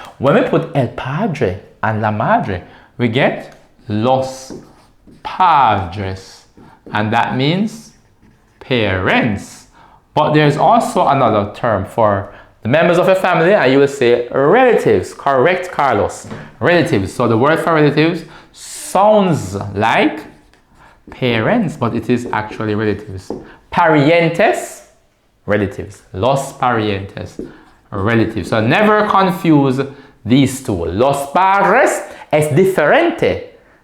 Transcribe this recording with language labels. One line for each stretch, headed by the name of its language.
English: When we put
Spanish: el padre
English: and
Spanish: la madre,
English: we get
Spanish: los padres.
English: And that means parents. But there's also another term for the members of a family, and you will say relatives. Correct, Carlos. Relatives. So the word for relatives sounds like parents, but it is actually relatives.
Spanish: Parientes, relatives. Los parientes, relatives.
English: So never confuse these two.
Spanish: Los padres es diferente.